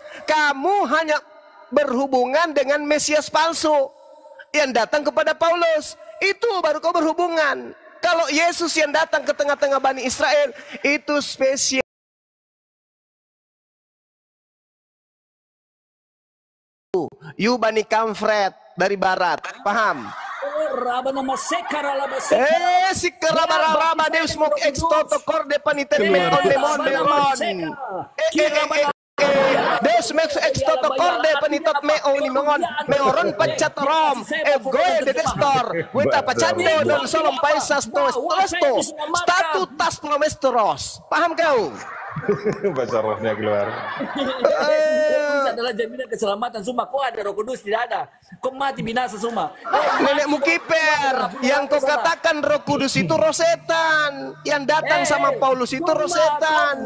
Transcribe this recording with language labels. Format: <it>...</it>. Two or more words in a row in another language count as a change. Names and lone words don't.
<id>Kamu hanya berhubungan dengan Mesias palsu yang datang kepada Paulus. Itu baru kau berhubungan. Kalau Yesus yang datang ke tengah-tengah Bani Israel, itu spesial. You Bani Kamfret dari barat, paham? Sikaraba Deus mok extoto corde panitemen on demon deron. Deus mek extoto corde panitot me oni mengon meoron pacat rom goe de destor weta pacando don solom paisas to statu tas promestros. Paham kau? Bahasa rohnya keluar. Yesus adalah jaminan keselamatan. Semua kau ada Roh Kudus, tidak ada. Kau mati binasa semua. Nenekmu kiper, yang kau katakan Roh Kudus itu roh setan. Yang datang sama Paulus itu roh setan.</id>